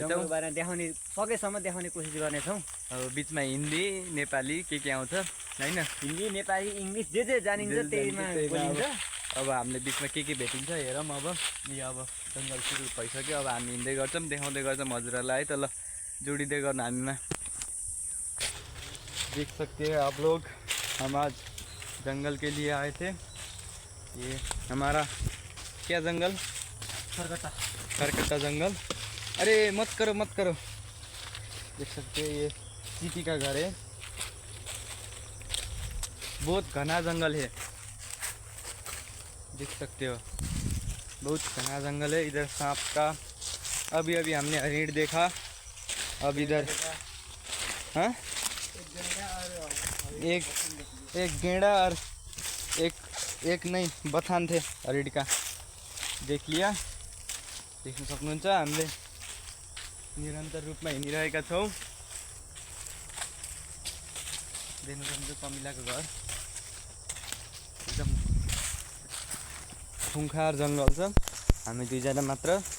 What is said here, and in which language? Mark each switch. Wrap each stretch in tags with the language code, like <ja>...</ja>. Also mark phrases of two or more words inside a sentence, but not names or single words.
<ne>जङ्गलको बारेमा देखाउने सकेसम्म देखाउने कोसिस गर्नेछौँ। अब बिचमा हिन्दी नेपाली के आउँछ हैन, हिन्दी नेपाली इङ्ग्लिस जे जानिन्छ त्यहीमा बोलिन्छ। अब हामीले बिचमा के भेटिन्छ हेरौँ। अब यो अब जङ्गल सुरु भइसक्यो। अब हामी हिँड्दै गर्छौँ, देखाउँदै गर्छौँ हजुरहरूलाई है त। ल जोडिँदै गर्नु हामीमा।</ne> <hi>देख सकते हैं आप लोग, हम आज जंगल के लिए आए थे। ये हमारा क्या जंगल, खरकट्टा जंगल। अरे मत करो। देख सकते हैं ये चीटी का घर है। बहुत घना जंगल है, देख सकते हो, बहुत घना जंगल है। इधर सांप का अभी हमने हरिण देखा। अब इधर हाँ एक गेंडा और एक नहीं बथान थे हरिण का, देख लिया।</hi> <ne>देख्न सक्नुहुन्छ हामीले निरन्तर रूपमा हिँडिरहेका छौँ। देख्न सक्नुहुन्छ कमिलाको घर। एकदम खुङखार जङ्गल छ। हामी दुईजना मात्र।</ne>